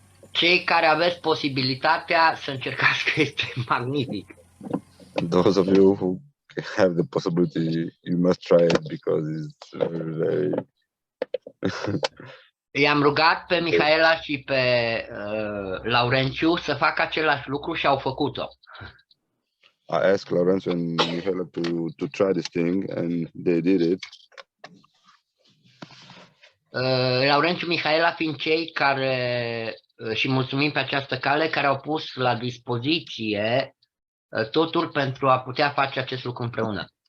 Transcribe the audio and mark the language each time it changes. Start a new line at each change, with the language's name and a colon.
Romanian: Cei care aveți posibilitatea să încercați, că este magnific.
English: Those of you who have the possibility, you must try it because it's very
Romanian: I-am rugat pe Mihaela și pe Laurențiu să facă același lucru și au făcut-o.
English: I asked Laurențiu and Mihaela to try this thing, and they did it.
Romanian: Laurențiu, Mihaela fiind cei care, și mulțumim pe această cale, care au pus la dispoziție totul pentru a putea face acest lucru împreună.